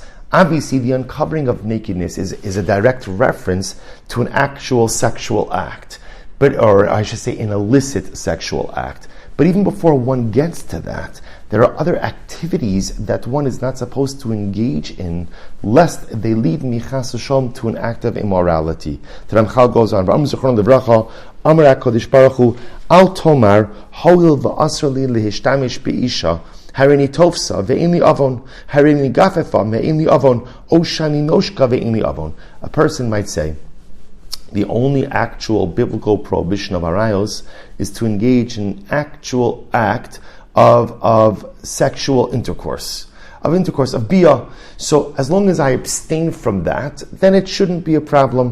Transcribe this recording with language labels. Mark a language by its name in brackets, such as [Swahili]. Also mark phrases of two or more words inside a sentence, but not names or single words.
[English] Obviously, the uncovering of nakedness is a direct reference to an actual sexual act, or I should say an illicit sexual act. But even before one gets to that, there are other activities that one is not supposed to engage in, lest they lead [Hebrew] מחס השם [English] to an act of immorality. The Ramchal goes on, [Hebrew] אמר הקדוש ברוך הוא, אל תאמר, הואיל ואסור לי להשתמש באשה, הריני תופסה, ואיני עוון, הריני גופפה, ואיני עוון, הריני נושקה, ואיני עוון. [English] A person might say, the only actual biblical prohibition of arayos is to engage in actual act of sexual intercourse, of bia. So as long as I abstain from that, then it shouldn't be a problem.